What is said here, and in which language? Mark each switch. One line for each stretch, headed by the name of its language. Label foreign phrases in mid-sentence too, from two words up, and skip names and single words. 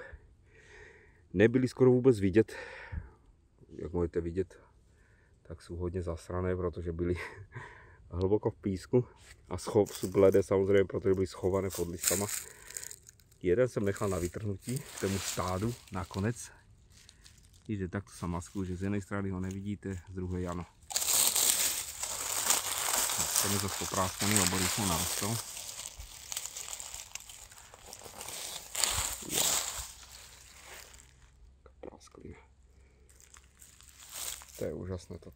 Czech: Nebyli skoro vůbec vidět. Jak můžete vidět, tak jsou hodně zasrané, protože byli hluboko v písku. A jsou bledé samozřejmě, protože byli schované pod listama. Jeden jsem nechal na vytrhnutí k tomu stádu nakonec. Vidíte,
Slovak: takto sa maskujú, že z jednej strany ho nevidíte, z druhej áno. Ten je zase popráskaný, lebo rýchlo narastol. Wow. Prásklina. To je úžasné toto.